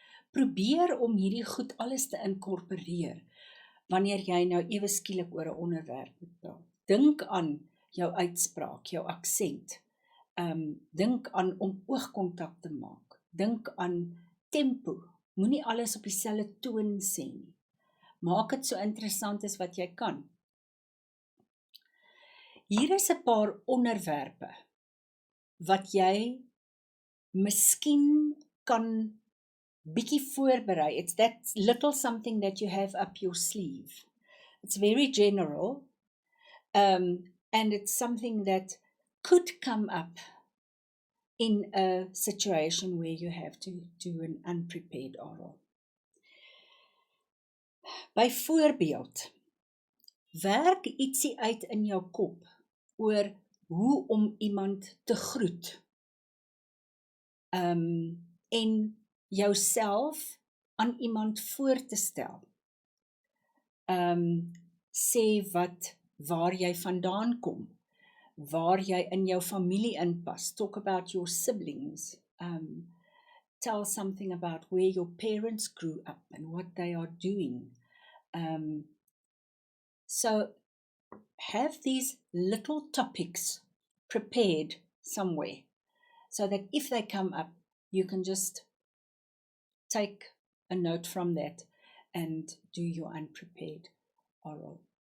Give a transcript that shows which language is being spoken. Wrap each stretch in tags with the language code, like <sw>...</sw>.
<af>Probeer om hierdie goed alles te inkorporeer wanneer jy nou ewe skielik oor 'n onderwerp moet praat. Dink aan jou uitspraak, jou aksent. Dink aan om oogkontak te maak. Dink aan tempo. Moenie alles op dieselfde toon sê nie. Maak dit so interessant as wat jy kan. Hier is 'n paar onderwerpe wat jy miskien kan bietjie voorberei.</af> <en>It's that little something that you have up your sleeve. It's very general, and it's something that could come up in a situation where you have to do an unprepared oral.</en> <af>Byvoorbeeld, werk ietsie uit in jou kop oor hoe om iemand te groet. En jouself aan iemand voor te stel. Sê waar jy vandaan kom, waar jy in jou familie inpas.</af> <en>Talk about your siblings. Tell something about where your parents grew up and what they are doing. So have these little topics prepared somewhere so that if they come up, you can just take a note from that and do your unprepared oral.</en>